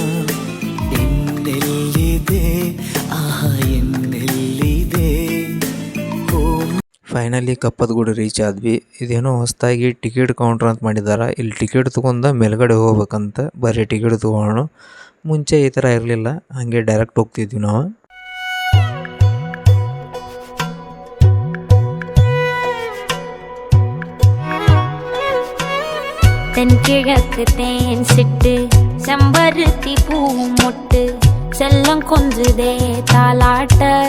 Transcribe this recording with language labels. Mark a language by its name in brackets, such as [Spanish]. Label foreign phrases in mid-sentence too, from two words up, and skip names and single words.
[Kannada] ಎನ್ನೆಲ್ಲಿದೆ ಆಹ ಎನ್ನೆಲ್ಲಿದೆ. ಫೈನಲಿ ಕಪ್ಪದ ಗುಡ್ಡ ರೀಚ್ ಆದ್ವಿ. ಇದೇನೋ ಹೊಸದಾಗಿ [English] ticket counter [Kannada] ಅಂತ ಮಾಡಿದಾರ. ಇಲ್ಲಿ ಟಿಕೆಟ್ ತಗೊಂಡ ಮೇಲ್ಗಡೆ ಹೋಗ್ಬೇಕಂತ. ಬರೀ ಟಿಕೆಟ್ ತಗೋಣ. ಮುಂಚೆ ಈ ಥರ ಇರಲಿಲ್ಲ, ಹಾಗೆ ಡೈರೆಕ್ಟ್ ಹೋಗ್ತಿದ್ವಿ ನಾವು. [Tamil] தென்கிழக்கு தேன் சிட்டு செம்பருத்தி பூ மொட்டு செல்லம் கொஞ்சுதே தாலாட்ட.